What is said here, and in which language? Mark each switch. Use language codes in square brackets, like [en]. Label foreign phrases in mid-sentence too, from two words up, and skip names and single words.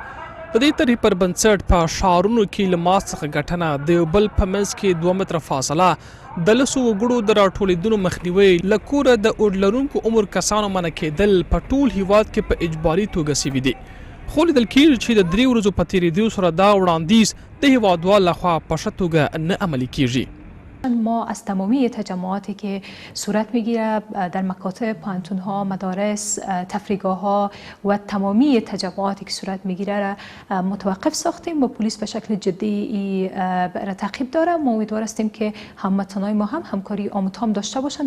[ps] د دې طرحې پر بنسټ په ښارونو کې له ماسک څخه ګټنه، د یو بل په منځ کې 2 متره فاصله، د لسو وګړو د راټولېدلو مخنیوی، له کوره د اوډ لرونکو عمر کسانو منع کېدل په ټول هیواد کې په اجباري توګه سوي دي. خو لیدل کېږي چې د 3 ورځو په تېرېدو سره دا وړاندیز د هیوادوال لخوا په ښه توګه نه عملي کېږي. [fa] ما از تمامی تجمعاتی که صورت میگیره در مکاتب، پانتون‌ها، مدارس، تفریحگاه‌ها و تمامی تجمعاتی که صورت میگیره را متوقف ساختیم و پلیس به شکل جدی را تعقیب داره. ما امیدوار هستیم که هموطنان ما هم همکاری آموزان داشته باشند.